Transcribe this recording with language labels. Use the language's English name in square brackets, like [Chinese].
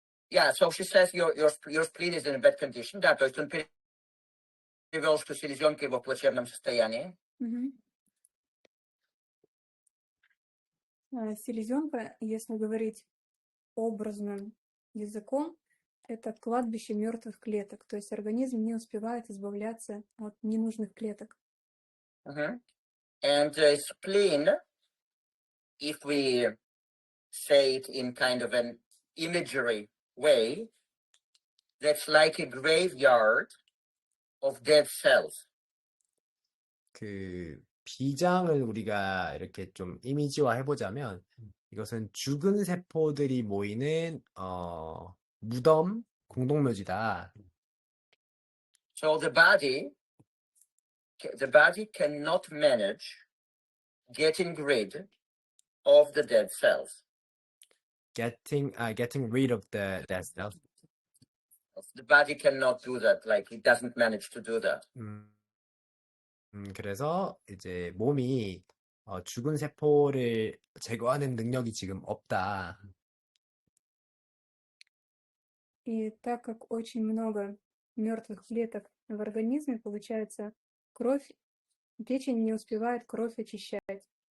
[English] Yeah, so she says your spleen is in a bad condition. [Russian] Да, то есть он перевел, что селезенка его в плачевном состоянии. Селезенка, если говорить образным языком, это кладбище мертвых клеток. То есть организм не успевает избавляться от ненужных клеток. [English] And spleen, if we say it in kind of an imagery way, that's like a graveyard of dead cells. [Korean] 그 비장을 우리가 이렇게 좀 이미지화 해보자면 이것은 죽은 세포들이 모이는 무덤 공동묘지다. [English] So the body cannot manage getting rid of the dead cells. Getting rid of the dead cells. The body cannot do that. Like it doesn't manage to do that. [Korean] 그래서 이제 몸이 죽은 세포를 제거하는 능력이 지금 없다. [Russian] И так как очень много мертвых клеток в организме, получается, печень не успевает кровь очищать.